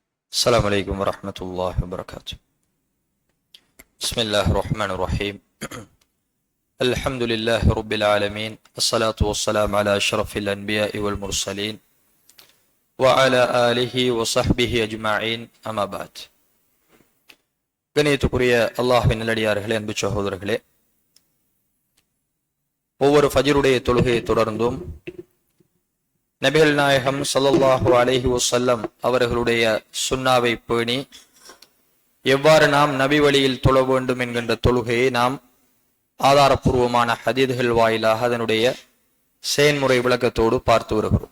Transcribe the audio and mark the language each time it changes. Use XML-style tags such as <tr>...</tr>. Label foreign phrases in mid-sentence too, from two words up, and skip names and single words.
<ar>السلام عليكم ورحمة الله وبركاته. بسم الله الرحمن الرحيم. الحمد لله رب العالمين، الصلاة والسلام على أشرف الأنبياء والمرسلين وعلى آله وصحبه أجمعين. أما بعد.</ar> <ta>கணியத்துக்குரிய அல்லாஹ்வின் நல்லடியார்களே, அன்பு சகோதரர்களே, ஒவ்வொரு ஃபஜ்ருடைய தொழுகையை தொடர்ந்தும் நபிகள் நாயகம்</ta> <ar>صلى الله عليه وسلم</ar> <ta>அவர்களுடைய சுன்னாவை பேணி எவ்வாறு நாம் நபி வழியில் தொழ வேண்டும் என்கின்ற தொழுகையை நாம் ஆதாரபூர்வமான ஹதீதுகள் வாயிலாக அதனுடைய செயன்முறை விளக்கத்தோடு பார்த்து வருகிறோம்.</ta>